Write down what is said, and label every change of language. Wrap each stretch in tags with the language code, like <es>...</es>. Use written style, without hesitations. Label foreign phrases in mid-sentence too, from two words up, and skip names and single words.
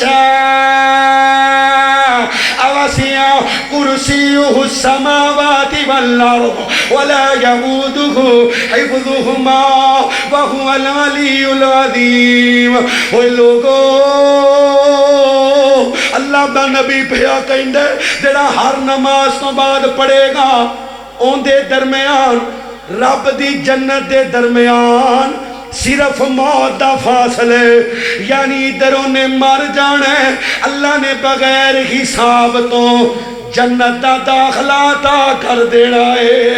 <ar>شاء وسع كرسيه السماوات والأرض ولا يئوده حفظهما وهو العلي العظيم.</ar> <pa>اللہ دا نبی پیا کہندے جڑا ہر نماز تو بعد پڑھے گا اون دے درمیان رب دی جنت دے درمیان صرف موت دا فاصلے یعنی ادھروں نے مر جانا ہے اللہ نے بغیر حساب تو جنت دا داخلہ عطا کر دینا ہے.</pa>